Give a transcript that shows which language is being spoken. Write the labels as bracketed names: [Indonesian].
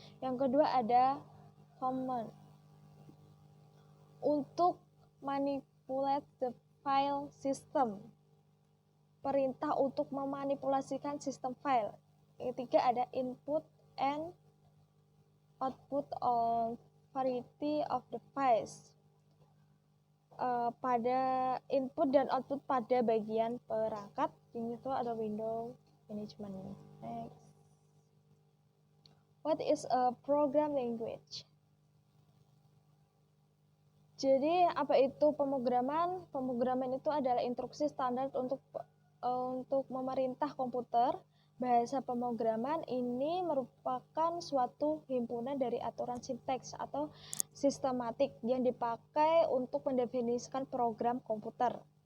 [Indonesian] Yang kedua ada command, untuk [English] manipulate the file system, [Indonesian] perintah untuk memanipulasikan sistem file. Yang ketiga ada [English] input and output on variety of device, [Indonesian] pada input dan output pada bagian perangkat. Ini tuh ada window management. Next. [English] What is a program language? [Indonesian] Jadi apa itu pemrograman? Pemrograman itu adalah instruksi standar untuk memerintah komputer. Bahasa pemrograman ini merupakan suatu himpunan dari aturan sintaks atau sistematik yang dipakai untuk mendefinisikan program komputer.